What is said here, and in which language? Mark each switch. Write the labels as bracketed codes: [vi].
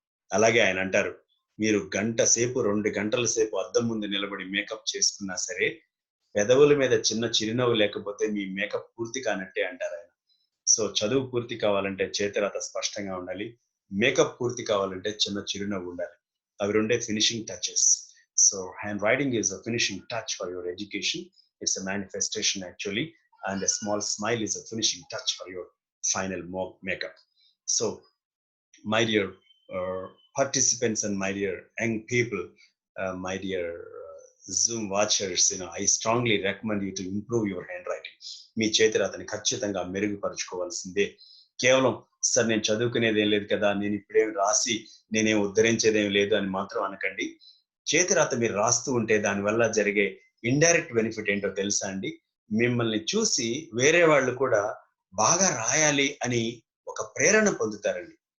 [te] అలాగే ఆయన అంటారు, మీరు గంట సేపు 2 గంటల సేపు అద్దం ముందు నిలబడి మేకప్ చేసుకున్నా సరే, పెదవుల మీద చిన్న చిరునవ్వు లేకపోతే మీ మేకప్ పూర్తి కానట్టే అంటారు ఆయన. సో చదువు పూర్తి కావాలంటే చేతిరాత స్పష్టంగా ఉండాలి, మేకప్ పూర్తి కావాలంటే చిన్న చిరునవ్వు ఉండాలి. అవి రెండే finishing touches. [en] So handwriting is a finishing touch for your education. It's a manifestation actually, and a small smile is a finishing touch for your final makeup. So my dear participants and my dear young people, my dear Zoom watchers, I strongly recommend you to improve your handwriting. [te] మీ చేతిరాతని ఖచ్చితంగా మెరుగుపరుచుకోవాల్సిందే. కేవలం sir నేను చదువుకునేదేం లేదు కదా, నేను ఇప్పుడేం రాసి నేనేం ఉద్ధరించేదేం లేదు అని మాత్రం అనకండి. చేతిరాత మీరు రాస్తూ ఉంటే దానివల్ల జరిగే ఇండైరెక్ట్ బెనిఫిట్ ఏంటో తెలుసా అండి? మిమ్మల్ని చూసి వేరే వాళ్ళు కూడా బాగా రాయాలి అని ఒక ప్రేరణ పొందుతారండి.